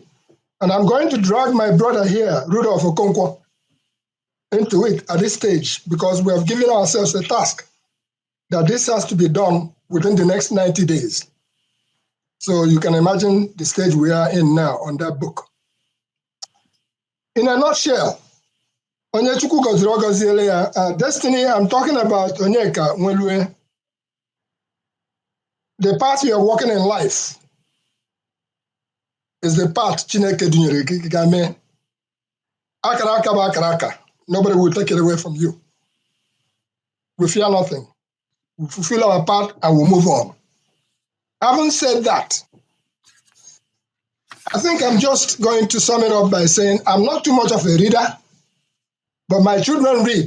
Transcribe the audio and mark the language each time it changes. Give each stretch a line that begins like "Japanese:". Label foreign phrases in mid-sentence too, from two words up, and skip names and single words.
English: And I'm going to drag my brother here, Rudolf Okonkwo, into it at this stage because we have given ourselves a task that this has to be done within the next 90 days. So you can imagine the stage we are in now on that book. In a nutshell,
Igbo: Onyechukwu goziri ogoziele ya,
English: Destiny, I'm talking about Onyeka Nwelue. The path you are walking in life is the path Chineke
Igbo: dunyere gị ga-eme. Akara aka bụ akara aka.
English: Nobody will take it away from you. We fear nothing. We fulfill our part and we'll move on. Having said that, I think I'm just going to sum it up by saying I'm not too much of a reader, but my children read.